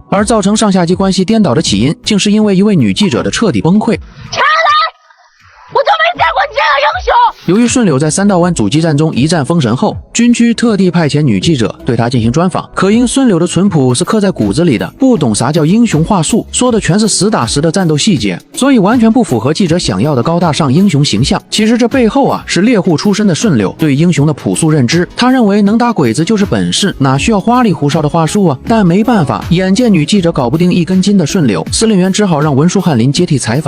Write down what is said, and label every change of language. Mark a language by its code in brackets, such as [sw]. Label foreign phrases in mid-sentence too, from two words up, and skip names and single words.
[zh] 而造成上下级关系顛倒的起因，竟是因为一位女记者的彻底崩溃。查来！我就没见过你这样英雄！由于顺柳在三道湾阻击战中一战封神后，军区特地派遣女记者对他进行专访。可因顺柳的淳朴是刻在骨子里的，不懂啥叫英雄话术，说的全是实打实的战斗細節，所以完全不符合記者想要的高大上英雄形象。其實這背後啊，是獵戶出身的順柳對英雄的樸素認知。他認為能打鬼子就是本事，哪需要花裡胡哨的話術啊？但沒辦法，眼見女記者搞不定一根筋的順柳，司令員只好讓文書翰林接替採訪。